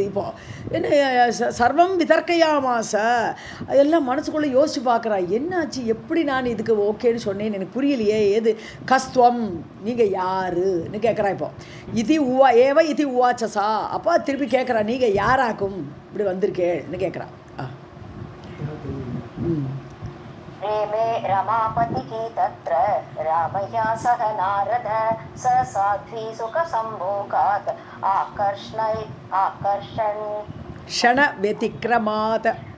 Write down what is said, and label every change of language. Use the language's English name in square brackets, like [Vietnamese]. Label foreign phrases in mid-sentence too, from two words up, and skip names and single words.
[Tamil] இப்போது என்ன [Sanskrit] सर्वं वितर्कयामास [Tamil] எல்லாம் மனசுக்குள்ளே யோசிச்சு பார்க்குறா, என்னாச்சு, எப்படி நான் இதுக்கு ஓகேன்னு சொன்னேன்னு எனக்கு புரியலையே, ஏது கஸ்துவம், நீங்கள் யாருன்னு கேட்குறா. இப்போ இது இது உவாச்சசா, அப்போ திருப்பி கேட்குறா, நீங்கள் யாராக்கும் இப்படி வந்திருக்கேன்னு கேட்குறா. [Sanskrit] रेमे रमापतिः तत्र रामया सह नारद स साध्वी सुखसंभोगात् क्षण व्यतिक्रमात्